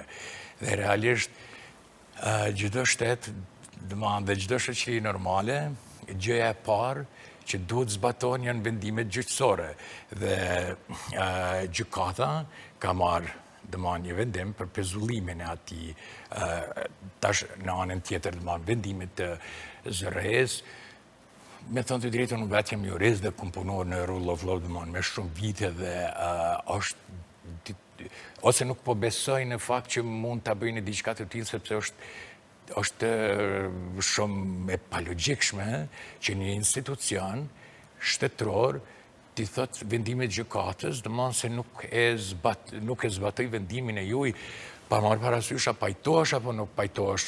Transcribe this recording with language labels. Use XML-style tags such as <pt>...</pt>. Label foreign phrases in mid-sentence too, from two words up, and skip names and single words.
<sq>Dhe realisht, çdo shtet, dhe çdo shoqëri normale, gjëja e parë që duhet zbatohen janë vendimet gjyqësore. Dhe gjykata ka marrë një vendim për pezullimin e atij, tash në anën tjetër vendimit të ZRE-s. Me thonë të drejtën, unë vetë jam jurist dhe kam punuar në</sq> <en>rule of law</en> <sq>me shumë vite dhe ose nuk po besoj në fakt që mund ta bëjnë diçka të tillë sepse është shumë e palogjikshme që një institucion shtetëror ti thot vendimet gjykatës, domthonjë se nuk e zbatoi vendimin e juaj, pa marrë parasysh a pajtohesh apo nuk pajtohesh.</sq>